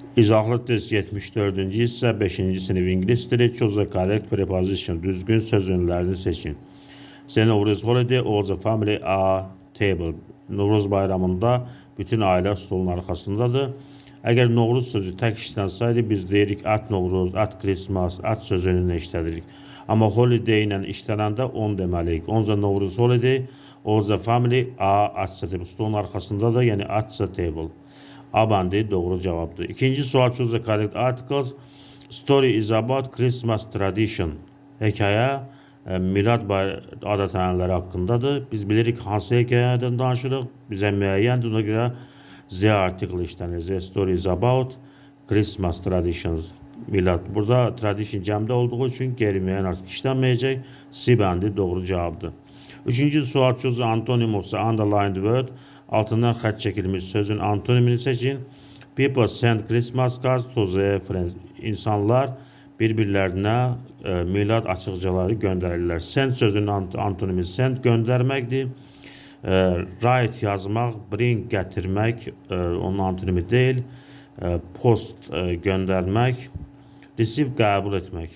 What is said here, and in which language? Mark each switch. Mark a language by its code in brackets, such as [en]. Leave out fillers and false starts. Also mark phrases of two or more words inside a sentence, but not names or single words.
[az] İzahlı test 74. hissə 5-ci sinif ingilis dili [en] choose the correct preposition. [az] Düzgün söz ünlülərini seçin. [en] The Novruz holiday all the family are table. [az] Novruz bayramında bütün ailə stolun arxasındadır. Əgər Novruz sözü tək işlənsəydi, biz deyirik at Novruz, at Christmas, at sözünü işlədirik. Amma holiday ilə işlənəndə on deməliyik. [en] On the Novruz holiday all the family are at the table. [az] Stolun arxasındadır, yəni [en] at the table. [az] A bəndi doğru cavabdır. İkinci sual [en] choose the correct articles. Story is about Christmas tradition. [az] Hekayə milad adət-ənənələri haqqındadır. Biz bilirik hansı hekayədən danışırıq. Bizə müəyyəndir, ona görə Z article işlənir. [en] The story is about Christmas traditions. [az] Milad. Burada tradition cəmdə olduğu üçün qeyri-müəyyən artıq işlənməyəcək. C bəndi doğru cavabdır. Üçüncü sual [en] choose antonym [az] olsa [en] underlined word. [az] Altından xətt çəkilmiş sözün antonimini seçin. [en] People send Christmas cards to their friends. [az] İnsanlar bir-birlərinə milad açıqcaları göndərirlər. Send sözünün antonimi send göndərməkdir. Write yazmaq, bring gətirmək onun antonimi deyil. Post göndərmək. Receive qəbul etmək.